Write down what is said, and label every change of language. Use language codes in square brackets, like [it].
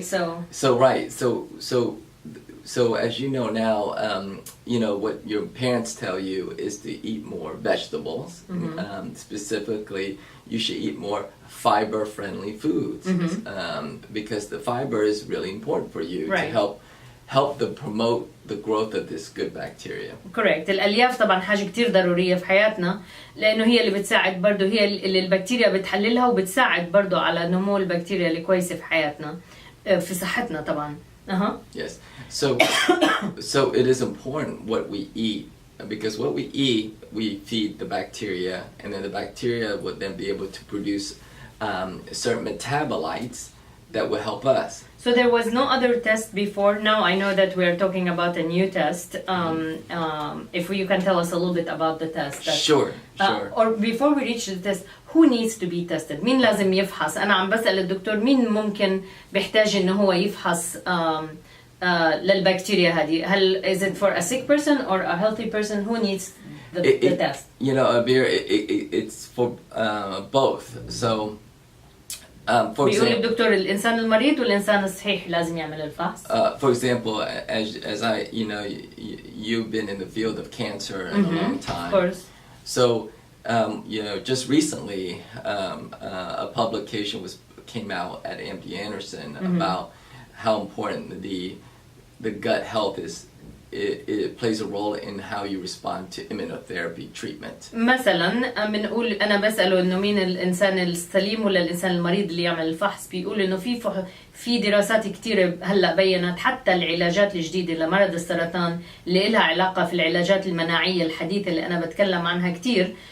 [en] So as you know now, what your parents tell you is to eat more vegetables. Specifically, you should eat more fiber-friendly foods, because the fiber is really important for you to help to promote the growth of this good bacteria. Correct. [ar] الألياف طبعا حاجة كتير ضرورية في حياتنا، لأنه هي اللي بتساعد برضو، هي اللي البكتيريا بتحللها، وبتساعد برضو على نمو البكتيريا اللي كويسة في حياتنا، في صحتنا طبعا. [en] Yes. So it is important what we eat because what we eat, we feed the bacteria, and then the bacteria would then be able to produce certain metabolites that will help us. So there was no other test before. Now I know that we are talking about a new test. If you can tell us a little bit about the test. Sure. Or before we reach the test, who needs to be tested? [ar] مين لازم يفحص؟ أنا عم بسأل الدكتور مين ممكن بيحتاج إنه هو يفحص للبكتيريا هذه؟ هل [en] is it for a sick person or a healthy person? Who needs the test? You know, Abeer, it's for both. So. For [ar] بيقول [en] example, [ar] الدكتور الإنسان المريض والإنسان الصحيح لازم يعمل الفحص. [en] For example, as I, you know, you've been in the field of cancer in a long time. Of course. So, you know, just recently, a publication came out at MD Anderson about how important the gut health is. It plays a role in how you respond to immunotherapy treatment. [ar] مثلا بنقول انا بساله انه مين الانسان السليم ولا الانسان المريض اللي يعمل الفحص، بيقول انه في دراسات كثيره هلا بينت حتى العلاجات الجديده لمرض السرطان اللي لها علاقه في العلاجات المناعيه الحديثه اللي انا بتكلم عنها كثير.